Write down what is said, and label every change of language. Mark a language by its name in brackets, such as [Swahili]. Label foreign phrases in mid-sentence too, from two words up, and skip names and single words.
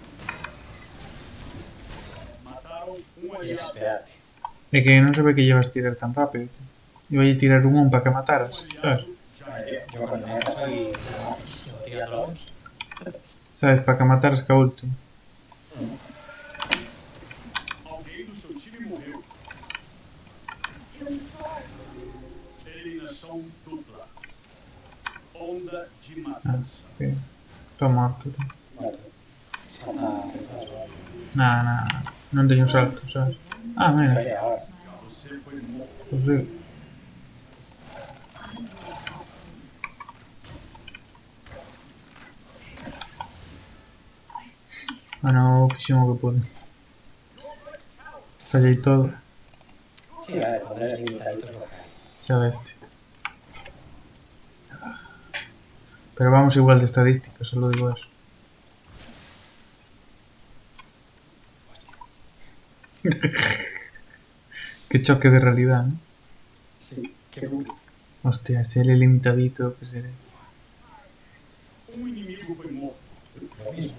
[Spanish] Mataron un Y aliado. espérate. [Galician] é que non se ve que [Spanish] llevas tirar tan rápido, tío. Iba a tirar un para que mataras, sabes? Ya Bueno, yo con el meta soy rapidísimo tirando la 2. Sabes, para que mataras ca último. [Portuguese] alguém do seu time morreu. Eliminação dupla. Onda de Ah, matança. ok. [Galician] Estou morto, tío. [Spanish] Bueno, salta atrás, ¿no? [Galician] Nah, non teño salto, sabes? [Spanish] Ah, mira, Vaya, ahora. [Portuguese] Você foi morto. [Spanish] pues sí. [Galician] Bueno, fixen o que pude. Fallei todo, [Spanish] Sí, a ver, cuando eres limitadito es lo que hay. [Galician] xa veste. [Spanish] Pero vamos igual de estadística, solo digo eso. Qué choque de realidad, ¿no? Sí, qué bruto. Hostia, si él es limitadito, que seré. [Portuguese] Um inimigo foi morto. [Spanish] Lo mismo.